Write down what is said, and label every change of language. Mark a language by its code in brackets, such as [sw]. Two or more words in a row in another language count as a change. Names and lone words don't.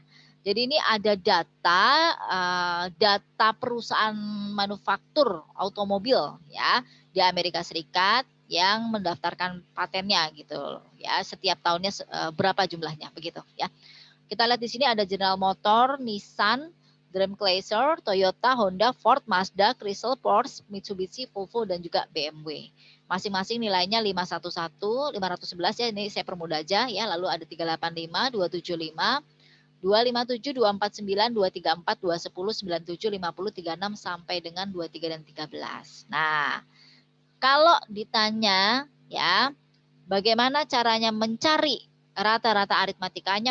[id] Jadi ini ada data perusahaan manufaktur automobil ya di Amerika Serikat yang mendaftarkan patennya gitu ya. Setiap tahunnya berapa jumlahnya begitu ya. Kita lihat di sini ada General Motor, Nissan, Chrysler, Toyota, Honda, Ford, Mazda, Chrysler, Porsche, Mitsubishi, Volvo, dan juga BMW. Masing-masing nilainya 511, 511 ya, ini saya permudah aja ya. Lalu ada 385, 275, 257, 249, 234, 210, 97, 50, 36 sampai dengan 23 dan 13. Nah, kalau ditanya ya, bagaimana caranya mencari rata-rata aritmatikanya?